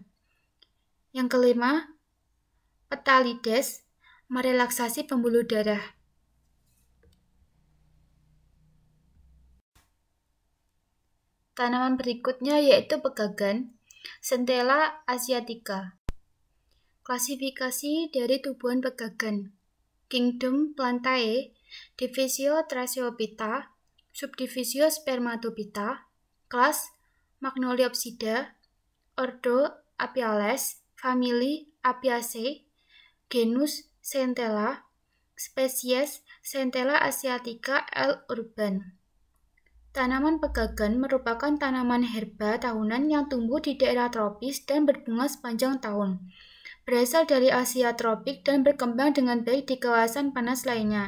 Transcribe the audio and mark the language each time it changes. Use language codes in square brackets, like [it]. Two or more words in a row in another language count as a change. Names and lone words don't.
[id] Yang kelima, Phthalidase, merelaksasi pembuluh darah. Tanaman berikutnya yaitu pegagan, Centella asiatica. Klasifikasi dari tumbuhan pegagan: Kingdom Plantae, Divisio Thraciophyta, Subdivisio Spermatophyta, Kelas Magnoliopsida, Ordo Apiales, Famili Apiaceae, Genus Centella, Spesies Centella asiatica L. urban. Tanaman pegagan merupakan tanaman herba tahunan yang tumbuh di daerah tropis dan berbunga sepanjang tahun. Berasal dari Asia tropik dan berkembang dengan baik di kawasan panas lainnya.